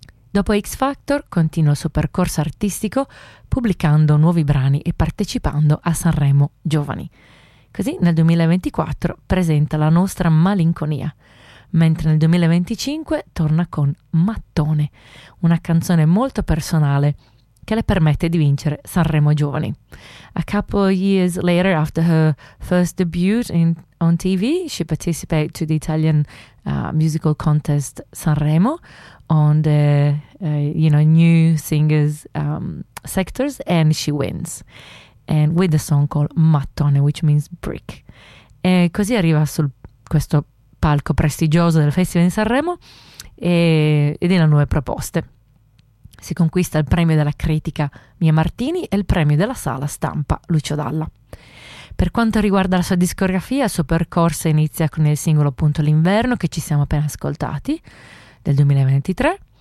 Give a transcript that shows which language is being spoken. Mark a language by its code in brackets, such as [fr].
[it] Dopo X Factor continua il suo percorso artistico pubblicando nuovi brani e partecipando a Sanremo Giovani. Così nel 2024 presenta La nostra malinconia, mentre nel 2025 torna con Mattone, una canzone molto personale che le permette di vincere Sanremo Giovani. [en] A couple of years later, after her first debut on TV, she participated to the Italian musical contest Sanremo on the new singers sectors, and she wins. And with the song called Mattone, which means brick. [it] E così arriva su questo palco prestigioso del Festival di Sanremo e delle nuove proposte. Si conquista il premio della critica Mia Martini e il premio della sala stampa Lucio Dalla. Per quanto riguarda la sua discografia, il suo percorso inizia con il singolo appunto L'Inverno, che ci siamo appena ascoltati, del 2023.